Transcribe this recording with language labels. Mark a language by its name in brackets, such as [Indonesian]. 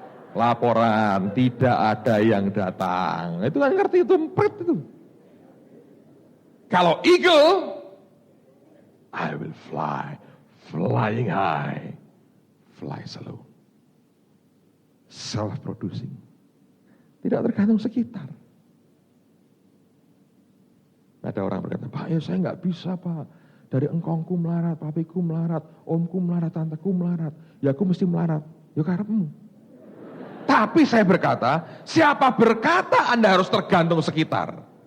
[Indonesian] Laporan, tidak ada yang datang. Itu kan ngerti itu empret itu. Kalau [English] eagle, I will fly, flying high, fly slow. [Indonesian] Self-producing. Tidak tergantung sekitar. Ada orang berkata, Pak ya saya nggak bisa Pak. Dari engkongku melarat, papiku melarat, omku melarat, tanteku melarat. Ya aku mesti melarat. [Javanese] Ya karepmu. [Indonesian] Tapi saya berkata, siapa berkata Anda harus tergantung sekitar?